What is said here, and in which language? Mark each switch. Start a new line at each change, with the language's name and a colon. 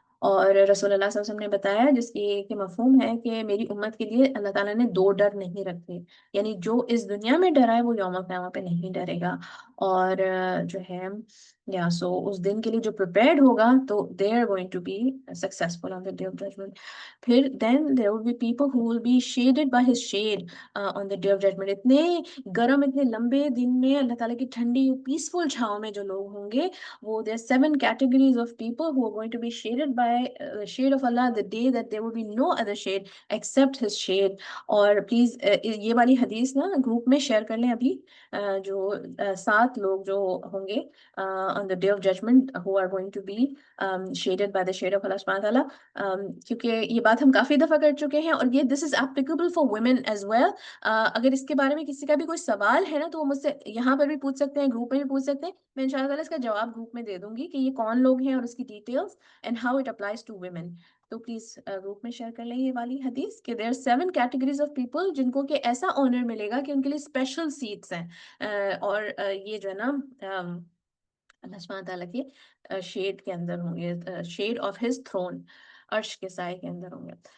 Urdu: اور رسول اللہ صلی اللہ علیہ وسلم نے بتایا, جس کی مفہوم ہے کہ میری امت کے لیے اللہ تعالیٰ نے دو ڈر نہیں رکھے, یعنی جو اس دنیا میں ڈرا ہے وہ یوم القیامت پہ نہیں ڈرے گا. اور جو ہے یا سو اس دن کے لیے جو پریپیئرڈ ہوگا تو
English: they are going to be successful on the day of judgment. پھر then there will be people who will be shaded by his shade on the day of judgment.
Urdu: اتنے گرم, اتنے لمبے دن میں اللہ تعالیٰ کی ٹھنڈی پیسفل چھاؤں میں جو لوگ ہوں گے, وہ
English: there are 7 categories of people who are going to be shaded by the shade of Allah, the day that there will be no other shade except his shade.
Urdu: اور پلیز یہ والی حدیث نا گروپ میں شیئر کر لیں ابھی, جو 7 لوگ جو ہوں گے
English: on the day of judgment who are going to be shaded by the shade of Allah subhanahu wa ta'ala.
Urdu: کیونکہ یہ بات ہم کافی دفعہ کر چکے ہیں, اور یہ
English: this is applicable for women as well.
Urdu: اگر اس کے بارے میں کسی کا بھی کوئی سوال ہے نا تو وہ مجھ سے یہاں پر بھی پوچھ سکتے ہیں, گروپ میں بھی پوچھ سکتے ہیں. میں انشاءاللہ اس کا جواب گروپ میں دے دوں گی کہ یہ کون لوگ ہیں اور اس کی details
English: and how it applies to women.
Urdu: تو پلیز گروپ میں شیئر کر لیں یہ والی حدیث کہ
English: there are 7 categories of people
Urdu: جن کو کہ ایسا آنر ملے گا کہ ان کے لیے اسپیشل سیٹس ہیں اور یہ جو ہے نا اللہ سبحانہ تعالیٰ کے شیڈ کے اندر ہوں گے,
English: shade of his throne,
Urdu: عرش کے سائے کے اندر ہوں گے.